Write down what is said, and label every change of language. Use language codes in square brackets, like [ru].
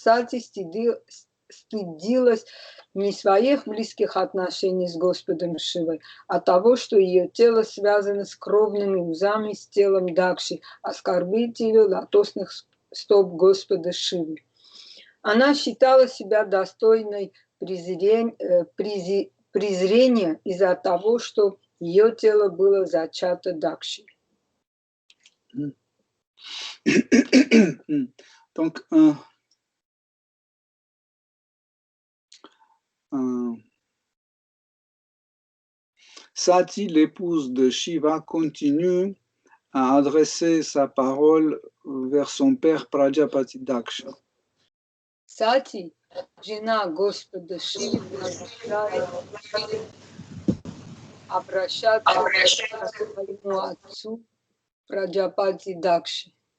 [ru] Сати стыдилась не своих близких отношений с Господом Шивой, а того, что ее тело связано с кровными узами с телом Дакши, оскорбителя лотосных стоп Господа Шивы. Она считала себя достойной презрения из-за того, что ее тело было зачато Дакши. [fr] Donc, Sati, l'épouse de Shiva, continue à adresser sa parole vers son père Prajapati Daksha. [ru] Сати, жена Господа Шивы, продолжает обращаться к своему отцу Праджапати Дакши.